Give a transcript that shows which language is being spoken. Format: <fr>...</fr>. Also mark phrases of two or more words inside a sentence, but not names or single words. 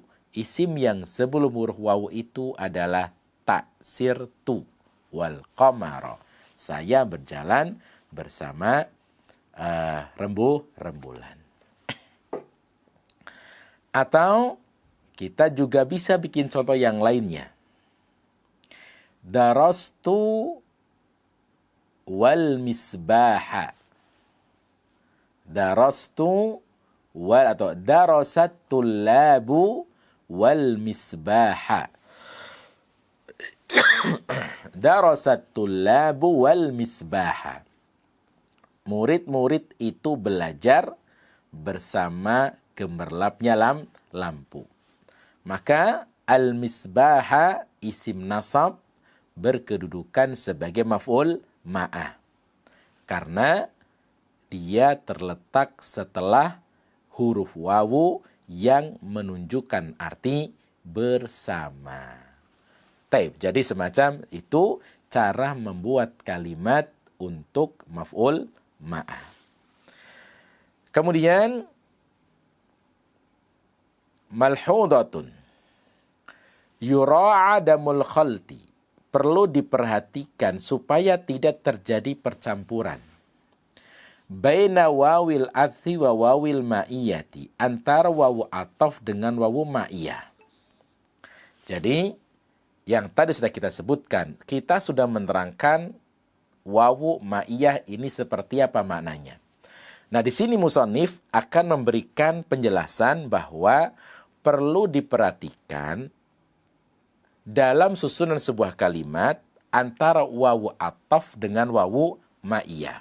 <id>Isim yang sebelum huruf wawu itu adalah</id> <ar>سِرْتُ وَالْقَمَرَ.</ar> <id>Saya berjalan bersama rembulan. Atau kita juga bisa bikin contoh yang lainnya.</id> <ar>درستُ والمصباحَ. درستُ و atau درسَ الطلابُ والمصباحَ. درست الطلابُ والمصباحَ.</ar> <id>Murid-murid itu belajar bersama gemerlapnya lampu. Maka al-misbaha isim nasab berkedudukan sebagai</id> <ar>مفعول معه.</ar> <id>Karena dia terletak setelah huruf wawu yang menunjukkan arti bersama. Taib. Jadi semacam itu cara membuat kalimat untuk</id> <ar>مفعول معه. Kemudian ملحوظةٌ يُراعى عدمُ الخلطِ.</ar> <id>Perlu diperhatikan supaya tidak terjadi percampuran</id> <ar>بين واوِ العطفِ وواوِ المعيةِ,</ar> <id>antara wawu ataf dengan wawu ma'iyah. Jadi yang tadi sudah kita sebutkan, kita sudah menerangkan wawu ma'iyah ini seperti apa maknanya. Nah, di sini musannif akan memberikan penjelasan bahwa perlu diperhatikan dalam susunan sebuah kalimat antara wawu ataf dengan wawu ma'iyah.</id>